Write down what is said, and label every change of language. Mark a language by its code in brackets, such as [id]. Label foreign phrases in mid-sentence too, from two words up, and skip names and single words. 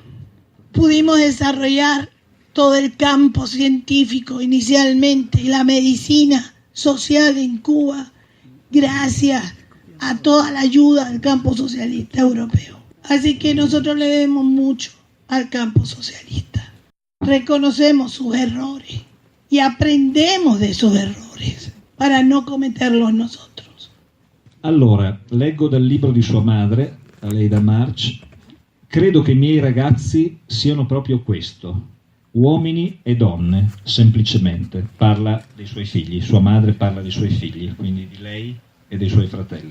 [es] Pudimos desarrollar todo el campo científico inicialmente y la medicina social en Cuba gracias a toda la ayuda del campo socialista europeo. Así que nosotros le debemos mucho al campo socialista. Reconocemos sus errores y aprendemos de esos errores para no cometerlos nosotros. [it] Allora, leggo dal libro di sua madre, Aleida March: credo che i miei ragazzi siano proprio questo, uomini e donne, semplicemente. Parla dei suoi figli, sua madre parla dei suoi figli, quindi di lei e dei suoi fratelli.